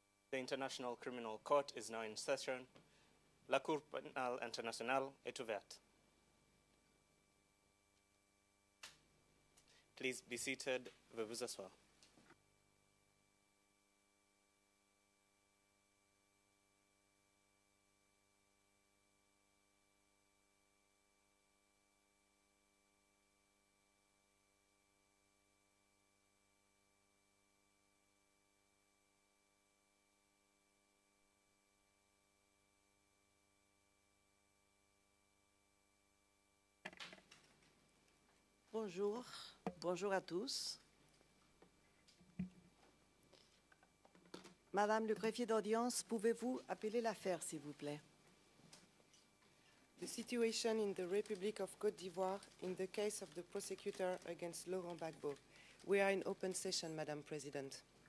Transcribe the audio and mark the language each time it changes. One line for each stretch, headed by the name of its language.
English: The International Criminal Court is now in session.
French: La Cour pénale internationale est ouverte.
English: Please be seated.
French: Veuillez vous asseoir. Bonjour, bonjour à tous. Madame le greffier d'audience, pouvez-vous appeler l'affaire, s'il vous plaît?
English: The situation in the Republic of Côte d'Ivoire in the case of the prosecutor against Laurent Gbagbo. We are in open session, Madam President.